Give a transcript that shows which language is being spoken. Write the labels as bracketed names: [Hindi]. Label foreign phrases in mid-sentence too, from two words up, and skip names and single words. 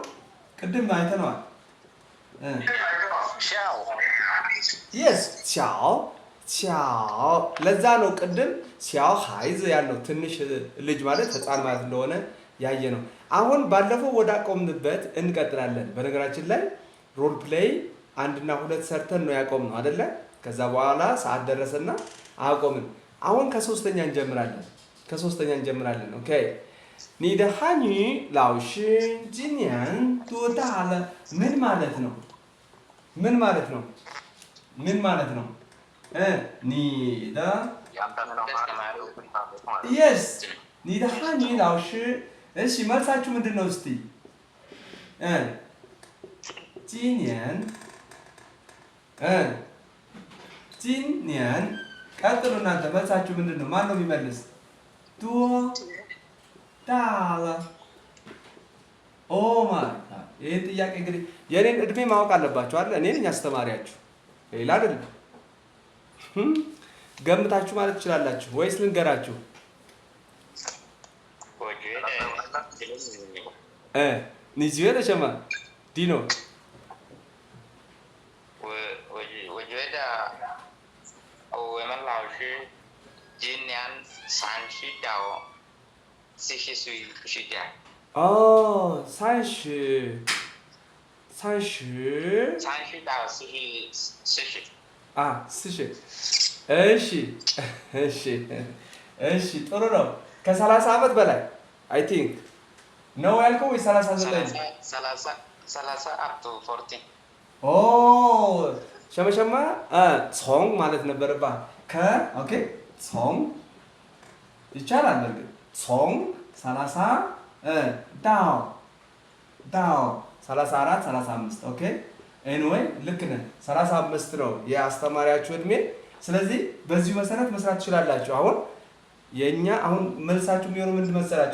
[Amharic] ቅድም አይተነዋል። የስ ቻው። ለዛ ነው ቅድም ቻው ሃይዝ ያልነው። ትንሽ ልጅ ማለት ህፃን ማለት እንደሆነ ያየ ነው። አሁን ባለፈው ወደ አቆምንበት እንቀጥላለን። በነገራችን ላይ [English] role play [Amharic] 1 እና 2 ሰርተን ነው ያቆምነው አይደለ? ከዛ በኋላ ሰዓት ደረሰና አቆምን። አሁን ከሶስተኛ እንጀምራለን። ኦኬ [Chinese] 你的汉语老师今年多大了? [Amharic] ምን ማለት ነው? [Chinese] 你的 Yes 你的汉语老师 [Amharic] እሺ መልሳችሁ ምንድነው እስቲ? 今年 ቀጥሉ እናንተ መልሳችሁ ምንድነው? ማን ነው የሚመልስ? [Chinese] 多大了? [English] oh my god [Amharic] ይሄን ጥያቄ እንግዲህ የኔን እድሜ ማወቅ አለባችሁ አይደል? እኔ ነኝ አስተማሪያችሁ፣ ሌላ አይደለም። ገምታችሁ ማለት ትችላላችሁ ወይስ ልንገራችሁ? [Chinese] 你觉得什么 ዲኖ? 我觉得我们老师今年30到40岁时间。哦，30到40啊 [Amharic] 40እሺ ጥሩ ነው። ከ30 ዓመት በላይ [English] I think [Amharic] ነው ያልከው ወይ 39? [English] 30 up to 40 [Amharic] ኦ ሸመሸማ ጾም ማለት ነበረባ። ኦኬ ጾም ይቻላል በርግጥ ጾም 30 ዳው 34 35 ኦኬ ኤኒዌይ ልክ ነህ። 35 ነው የአስተማሪያችሁ እድሜ። ስለዚህ በዚሁ መሰረት መስራት ትችላላችሁ። አሁን መልሳችሁ የሚሆነው ምንድን መሰላችሁ?